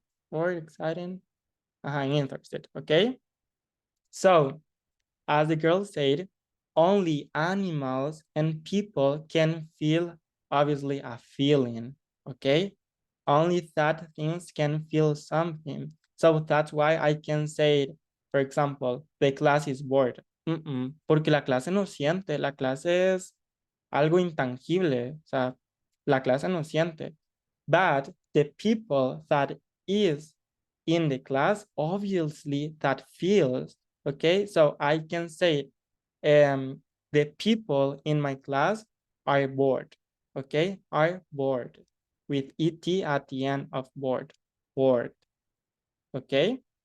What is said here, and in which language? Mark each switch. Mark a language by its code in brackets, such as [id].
[en] Bored, exciting, interested, okay? So, as the girl said, only animals and people can feel, obviously, a feeling, okay? Only that things can feel something. So that's why I can say, for example, the class is bored. [es] Porque la clase no siente, la clase es algo intangible, o sea, la clase no siente. [en] But the people that is in the class, obviously that feels, okay? So I can say, the people in my class are bored, okay? Are bored with ET at the end of bored, bored, okay?